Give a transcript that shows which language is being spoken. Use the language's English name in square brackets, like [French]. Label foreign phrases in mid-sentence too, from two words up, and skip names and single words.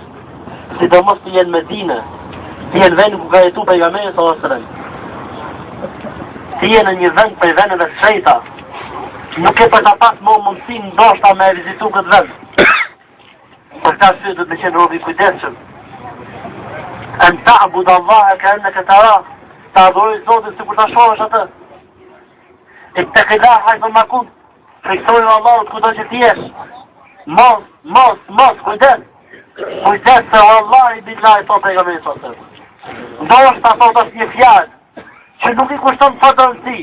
[Albanian] Sidomos të jenë Medinë, të jenë vend ku ka jetu pejgamberi [Arabic] صلى الله عليه وسلم. [Albanian] Të jenë në një vend për vendeve të shenjta. Nuk e për ta pas më mundësi ndoshta me vizitu këtë vend. Për këtë arsye do të qenë robi kujdesshëm. [Arabic] أن تعبد الله كأنك ترى. [Albanian] Ta adhuroj Zotin sikur ta shohësh atë. [Arabic] اتق الله حيث ما كنت. [Albanian] Friksoju Allahut kudo që ti jesh. Mos, kujdes. Kujdes se [Arabic] والله بالله [Albanian] thot pejgamberi [Arabic] صلى الله عليه وسلم. [Albanian] Ndoshta thot është një fjalë që nuk i kushton fort rëndësi.